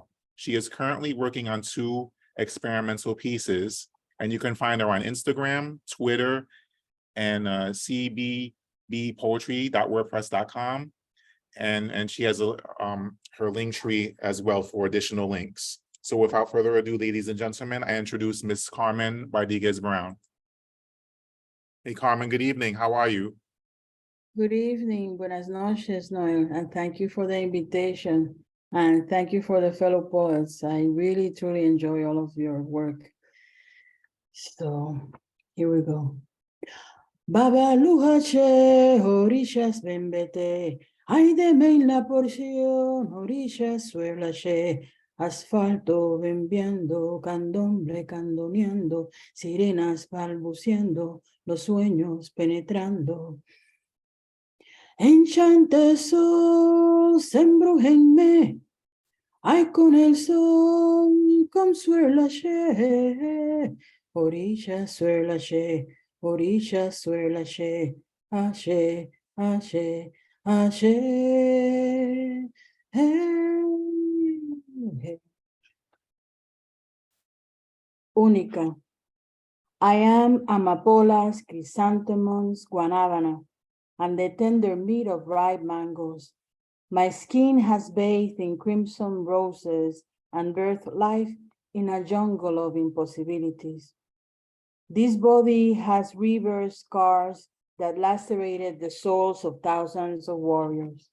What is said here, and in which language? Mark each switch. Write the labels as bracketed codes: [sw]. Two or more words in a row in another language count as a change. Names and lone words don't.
[en] She is currently working on 2 experimental pieces, and you can find her on Instagram, Twitter, and cbbpoetry.wordpress.com. And she has her link tree as well for additional links. So without further ado, ladies and gentlemen, I introduce Miss Carmen Rodriguez-Brown. Hey, Carmen, good evening. How are you? Good evening, [es] buenas noches, Noel, [en] and thank you for the invitation. And thank you for the fellow poets. I really, truly enjoy all of your work. So here we go. [es] Babaluhache, orillas bembete, ay de en la porción, orillas suelache, asfalto bembeando, candomble candoneando, sirenas balbuciendo, los sueños penetrando. Enchantes sol, embrujenme, ay con el sol, consuelache, orillas suelache, orillas suelache, ashe, ashe, ashe. Única. [en] I am amapolas, chrysanthemums, guanabana, and the tender meat of ripe mangoes. My skin has bathed in crimson roses and birthed life in a jungle of impossibilities. This body has river scars that lacerated the souls of thousands of warriors.